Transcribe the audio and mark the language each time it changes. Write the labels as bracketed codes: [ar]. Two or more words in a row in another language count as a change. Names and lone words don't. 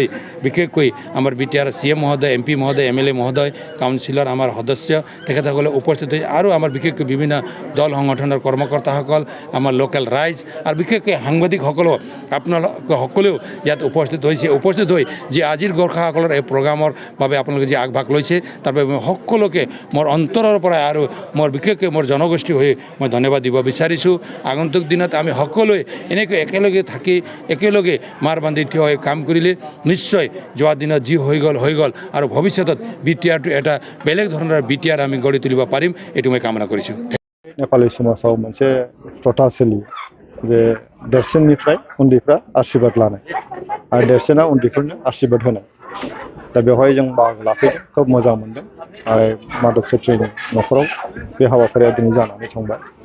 [as] বিশেষকৈ আমাৰ বিটিআৰ CM মহোদয় MP মহোদয় MLA মহোদয় কাউন্সিলৰ আমাৰ সদস্য তেখেতসকলে উপস্থিত হৈ আৰু আমাৰ বিশেষকৈ বিভিন্ন দল সংগঠনৰ কৰ্মকৰ্তাসকল আমাৰ লোকেল ৰাইজ আৰু বিশেষকৈ সাংবাদিকসকলো আপোনালোক সকলেও ইয়াত উপস্থিত হৈ যি আজিৰ গোৰ্খাসকলৰ এই প্ৰগ্ৰামৰ বাবে আপোনালোকে যি আগভাগ লৈছে তাৰ বাবে মই সকলোকে মোৰ অন্তৰৰ পৰা আৰু মোৰ বিশেষকৈ মোৰ জনগোষ্ঠী হৈ মই ধন্যবাদ দিব বিচাৰিছোঁ। আগন্তুক দিনত আমি সকলোৱে এনেকৈ একেলগে থাকি একেলগে মাৰ বান্ধি থিয় হৈ কাম কৰিলে নিশ্চয় যোৱা দিনত যি হৈ গ'ল আৰু ভৱিষ্যতত বিটিআৰটো এটা বেলেগ ধৰণৰ বিটিআৰ আমি গঢ়ি তুলিব পাৰিম এইটো মই কামনা কৰিছোঁ। [brx] नेपाली समाजाव मोनसे प्रथा सोलियो जे देरसिननिफ्राय उन्दैफ्रा आशीर्बाद लानाय आरो देरसिना उन्दैफोरनो आशीर्बाद होनाय। दा बेवहाय जों बाहागो लाफैदों, खोब मोजां मोनदों आरो माधव सेत्रीनि न'खराव बे हाबाफारिया दिनै जानानै थांबाय।